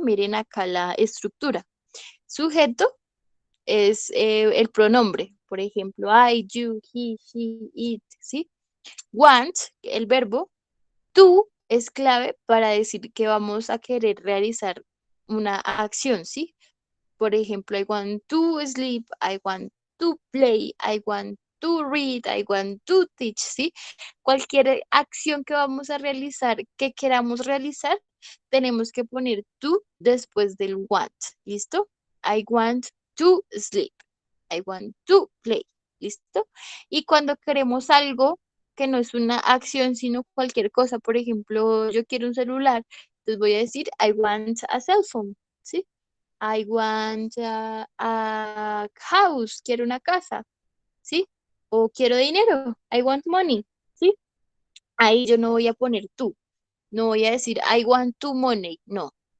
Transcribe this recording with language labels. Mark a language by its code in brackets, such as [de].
[es] Miren acá la estructura. Sujeto es el pronombre. Por ejemplo, [en] I, you, he, she, it, [es] ¿sí? Want, el verbo, to es clave para decir que vamos a querer realizar una acción, ¿sí? Por ejemplo, [en] I want to sleep, I want to play, I want to read, I want to teach, [es] ¿sí? Cualquier acción que vamos a realizar, que queramos realizar, tenemos que poner to después del want, ¿listo? [en] I want to sleep, I want to play, ¿listo? [es] Y cuando queremos algo que no es una acción, sino cualquier cosa, por ejemplo, yo quiero un celular, entonces voy a decir [en] I want a cell phone, [es] ¿sí? [en] I want a house, [es] quiero una casa, ¿sí? O quiero dinero, [en] I want money, [es] ¿sí? Ahí yo no voy a poner tú, no voy a decir [en] I want to money, [es] no.